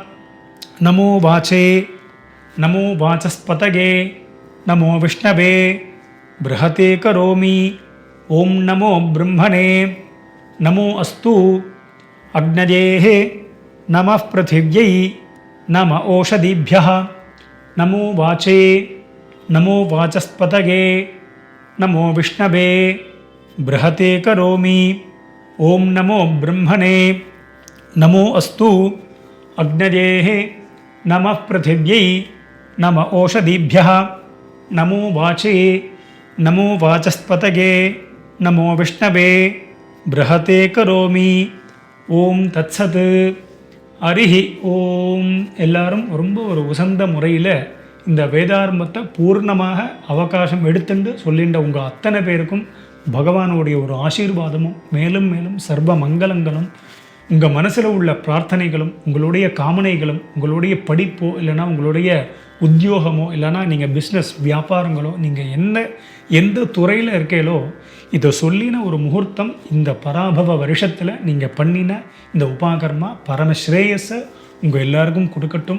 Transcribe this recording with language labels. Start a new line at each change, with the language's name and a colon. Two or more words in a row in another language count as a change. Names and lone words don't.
Sanskrit: नमो वाचे नमो वाचस्पतये नमो विष्णवे बृहते करोमि ॐ नमो ब्रह्मणे नमो अस्तु अग्नजेः नमः पृथिव्यै नम ओषधीभ्यः नमो वाचे नमो वाचस्पतये नमो विष्णवे बृहते करोमि ॐ नमो ब्रह्मणे नमो अस्तु अग्नजेः नमः पृथिव्यै नम ओषधीभ्यः नमो वाचे नमो वाचस्पतये नमो विष्णवे बृहते करोमि ॐ तत्सत् हरिः ॐ.
Tamil: எல்லாரும் ரொம்ப ஒரு உசந்த முறையில் இந்த வேதாரம்பத்தை பூர்ணமாக அவகாசம் எடுத்துட்டு சொல்லின்ற உங்கள் அத்தனை பேருக்கும் பகவானுடைய ஒரு ஆசீர்வாதமும் மேலும் மேலும் சர்வ மங்களங்களும் உங்கள் மனசில் உள்ள பிரார்த்தனைகளும் உங்களுடைய காமனைகளும் உங்களுடைய படிப்போ இல்லைனா உங்களுடைய உத்தியோகமோ இல்லைனா நீங்கள் பிஸ்னஸ் வியாபாரங்களோ நீங்கள் எந்த துறையில் இருக்கீங்களோ இதை சொல்லின ஒரு முகூர்த்தம் இந்த பராபவ வருஷத்தில் நீங்கள் பண்ணின இந்த உபாகர்மா பரமஸ்ரேயஸை உங்கள் எல்லாருக்கும் கொடுக்கட்டும்.